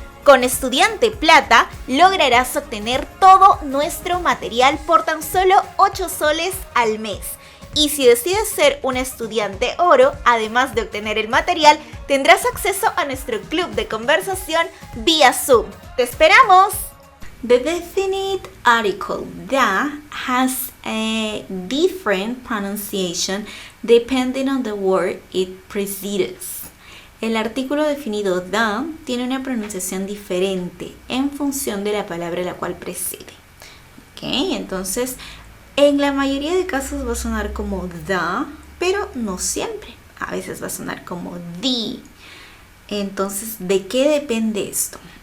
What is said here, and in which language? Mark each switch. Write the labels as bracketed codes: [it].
[es] Con Estudiante Plata lograrás obtener todo nuestro material por tan solo 8 soles al mes. Y si decides ser un estudiante oro, además de obtener el material, tendrás acceso a nuestro club de conversación vía Zoom. ¡Te esperamos! [en] The definite article the has a different pronunciation depending on the word it precedes. [es] El artículo definido the tiene una pronunciación diferente en función de la palabra la cual precede. ¿Ok? Entonces, en la mayoría de casos va a sonar como the, pero no siempre. A veces va a sonar como the. Entonces, ¿de qué depende esto?